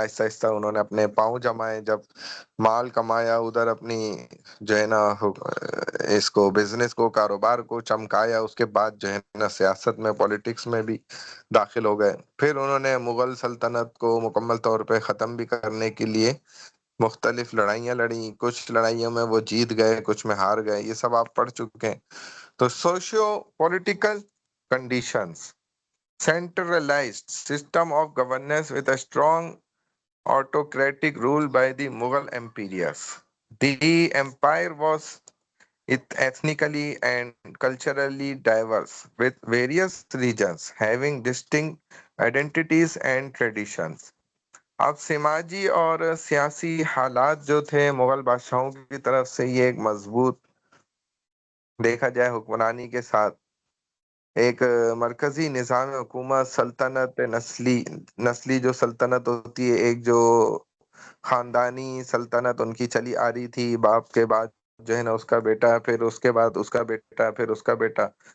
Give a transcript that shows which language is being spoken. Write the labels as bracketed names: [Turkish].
[Urdu] آہستہ آہستہ انہوں نے اپنے پاؤں جمائے، جب مال کمایا، ادھر اپنی جو ہے نا اس کو بزنس کو کاروبار کو چمکایا. اس کے بعد جو ہے نا سیاست میں پولیٹکس میں بھی داخل ہو گئے. پھر انہوں نے مغل سلطنت کو مکمل طور پہ ختم بھی کرنے کے لیے مختلف لڑائیاں لڑیں. کچھ لڑائیوں میں وہ جیت گئے، کچھ میں ہار گئے، یہ سب آپ پڑھ چکے ہیں. [English] تو socio political conditions, centralized system of governance with a strong autocratic rule by the Mughal empires. The empire was ethnically and culturally diverse, with various regions having distinct identities and traditions. [Urdu] اب سماجی اور سیاسی حالات جو تھے مغل بادشاہوں کی طرف سے، یہ ایک مضبوط دیکھا جائے حکمرانی کے ساتھ ایک مرکزی نظام حکومت، سلطنت نسلی جو سلطنت ہوتی ہے، ایک جو خاندانی سلطنت ان کی چلی آ رہی تھی، باپ کے بعد جو ہے نا اس کا بیٹا، پھر اس کے بعد اس کا بیٹا، پھر اس کا بیٹا.